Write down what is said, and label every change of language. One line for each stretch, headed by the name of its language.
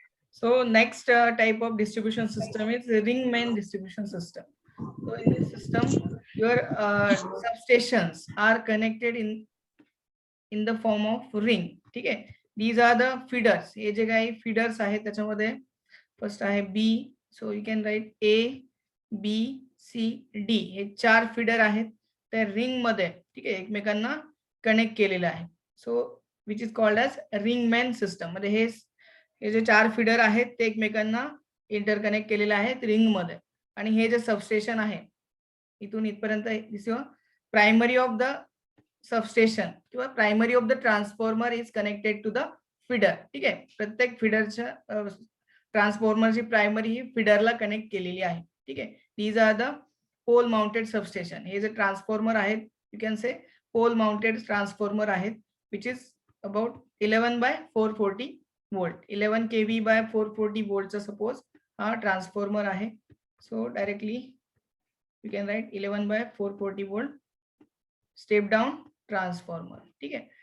English: So next type of distribution system is the ring main distribution system. So in this system, your substations are connected in the form of ring.
Marathi: ठीक आहे.
English: These are the feeders.
Marathi: हे जे काही feeders आहेत त्याच्यामध्ये first आहे बी.
English: So you can write A B C D.
Marathi: हे 4 feeder आहेत त्या रिंग मध्ये, ठीक आहे, एकमेकांना कनेक्ट केलेले आहे.
English: So which is called as ring main system.
Marathi: म्हणजे हे जे 4 फीडर आहेत ते एकमेकांना इंटरकनेक्ट केलेले आहेत रिंग मध्ये. आणि हे जे सबस्टेशन आहे इथून इथपर्यंत
English: This your primary of the substation किंवा primary of the transformer is connected to the feeder.
Marathi: ठीक आहे. प्रत्येक फीडरच्या ट्रान्सफॉर्मरची प्रायमरी ही फीडरला कनेक्ट केलेली आहे. ठीक आहे.
English: These are the pole mounted substation.
Marathi: हे जे ट्रान्सफॉर्मर आहेत
English: You can say pole mounted transformer आहेत which is about 11/440 volt.
Marathi: 11 kV by 440 वोल्टचा suppose हा ट्रान्सफॉर्मर आहे.
English: So directly you can write 11/440 volt step down transformer.
Marathi: ठीक आहे.